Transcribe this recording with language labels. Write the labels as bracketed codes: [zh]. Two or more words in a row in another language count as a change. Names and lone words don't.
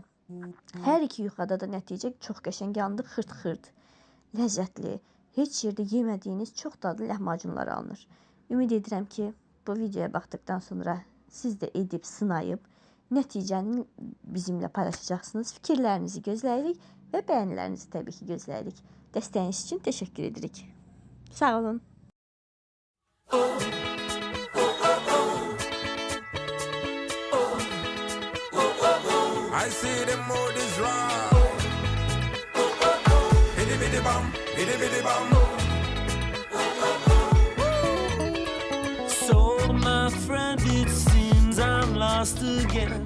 [az] Hər iki yuxada da nəticə çox qəşəng yandı, xırt-xırt, ləzzətli, heç yerdə yemədiyiniz çox dadlı lahmacunlar alınır. Ümid edirəm ki, bu videoya baxdıqdan sonra siz də edib, sınayıb, nəticəni bizimlə paylaşacaqsınız. Fikirlərinizi gözləyirik və bəyənilərinizi təbii ki, gözləyirik. Dəstəyiniz üçün təşəkkür edirik. Sağ olun. [en] I see the mood is right. Bidi bidi bam, bidi bidi bam. So my friend, it seems I'm lost again.